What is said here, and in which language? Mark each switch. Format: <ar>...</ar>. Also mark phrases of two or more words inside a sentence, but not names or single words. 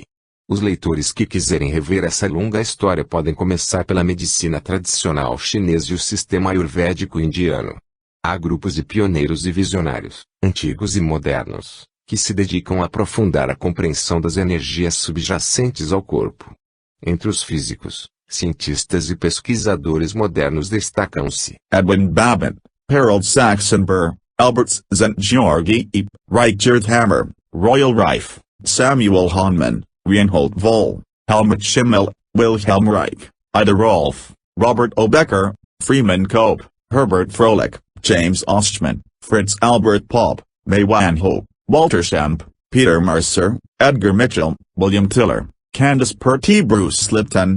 <pt>Os leitores que quiserem rever essa longa história podem começar pela medicina tradicional chinesa e o sistema ayurvédico indiano. Há grupos de pioneiros e visionários, antigos e modernos, que se dedicam a aprofundar a compreensão das energias subjacentes ao corpo. Entre os físicos, cientistas e pesquisadores modernos destacam-se Edwin Babbitt, Harold Saxenberg, Albert Szent-Györgyi, Richard Hammer, Royal Rife, Samuel Hahnemann, Reinhold Voll, Helmut Schimmel, Wilhelm Reich, Ida Rolf, Robert O. Becker, Freeman Cope, Herbert Froelich, James Ostman, Fritz Albert Popp, May Wan Ho, Walter Stamp, Peter Mercer, Edgar Mitchell, William Tiller, Candace Pert e Bruce Lipton,</pt>